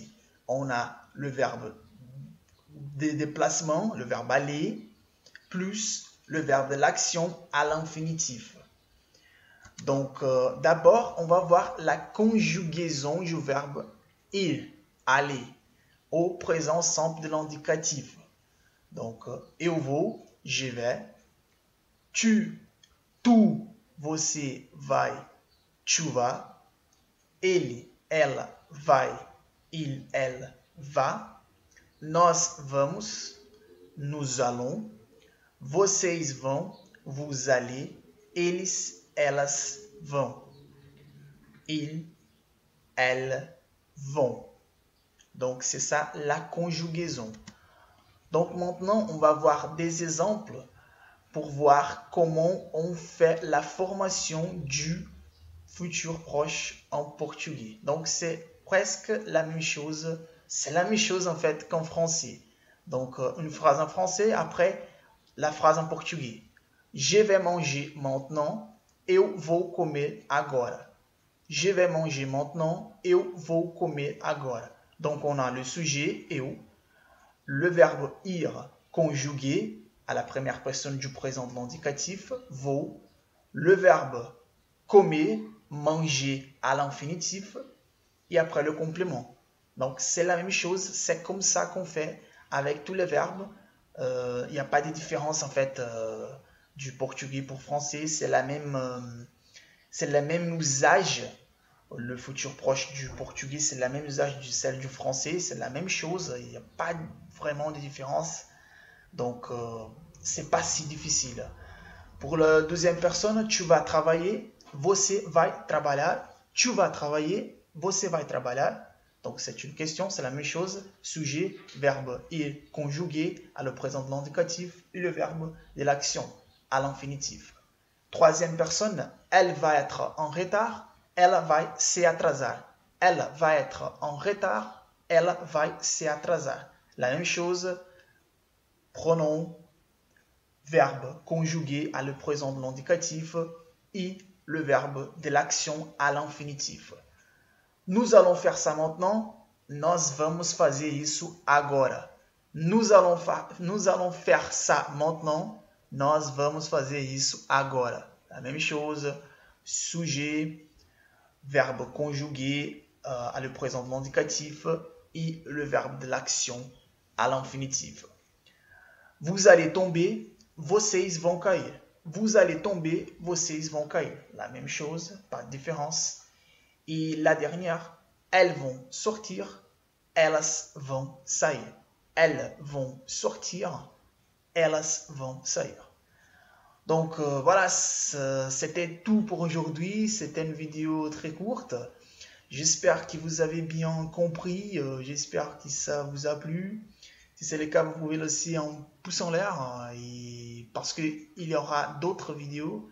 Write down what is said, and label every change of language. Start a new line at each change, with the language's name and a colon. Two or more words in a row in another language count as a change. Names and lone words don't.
French: On a le verbe de déplacement, le verbe aller, plus le verbe de l'action à l'infinitif. Donc d'abord, on va voir la conjugaison du verbe ir, aller, au présent simple de l'indicatif. Donc,
Portuguese: eu vou,
French: je vais. Tu,
Portuguese: você vai,
French: tu vas.
Portuguese: Ele, ela vai, ele, vá. Nós vamos,
French: nous allons.
Portuguese: Vocês vão,
French: vous allez.
Portuguese: Eles, elas vão.
French: Ils, elles vont. Donc, c'est ça la conjugaison. Donc, maintenant, on va voir des exemples pour voir comment on fait la formation du futur proche en portugais. Donc, c'est presque la même chose. C'est la même chose en fait qu'en français. Donc, une phrase en français, après la phrase en portugais. Je vais manger maintenant,
Portuguese: eu vou comer agora.
French: Je vais manger maintenant,
Portuguese: eu vou comer agora.
French: Donc, on a le sujet, eu, le verbe ir conjugué à la première personne du présent de l'indicatif, vou, le verbe comer, manger à l'infinitif, et après le complément. Donc, c'est la même chose, c'est comme ça qu'on fait avec tous les verbes. Il n'y a pas de différence en fait du portugais pour français, c'est le même usage. Le futur proche du portugais, c'est le même usage de celle du français, c'est la même chose, il n'y a pas vraiment de différence. Donc, c'est pas si difficile. Pour la deuxième personne, tu vas travailler,
Portuguese: você vai trabalhar.
French: Tu vas travailler,
Portuguese: você vai trabalhar.
French: Donc, c'est une question, c'est la même chose. Sujet, verbe ir conjugué à le présent de l'indicatif et le verbe de l'action à l'infinitif. Troisième personne, elle va être en retard.
Portuguese: Ela vai se atrasar.
French: Elle va être en retard.
Portuguese: Ela vai se atrasar.
French: La même chose, pronom, verbe conjugué à le présent de l'indicatif et le verbe de l'action à l'infinitif. Nous allons faire ça maintenant.
Portuguese: Nós vamos fazer isso agora.
French: Nous allons faire ça maintenant.
Portuguese: Nós vamos fazer isso agora.
French: La même chose, sujet, verbe conjugué à le présent de l'indicatif et le verbe de l'action à l'infinitif. Vous allez tomber,
Portuguese: vocês vão cair.
French: Vous allez tomber,
Portuguese: vocês vão cair.
French: La même chose, pas de différence. Et la dernière, elles vont sortir,
Portuguese: elas vão sair.
French: Elles vont sortir,
Portuguese: elas vão sair.
French: Donc voilà, c'était tout pour aujourd'hui. C'était une vidéo très courte. J'espère que vous avez bien compris. J'espère que ça vous a plu. Si c'est le cas, vous pouvez laisser un pouce en l'air. Parce qu'il y aura d'autres vidéos.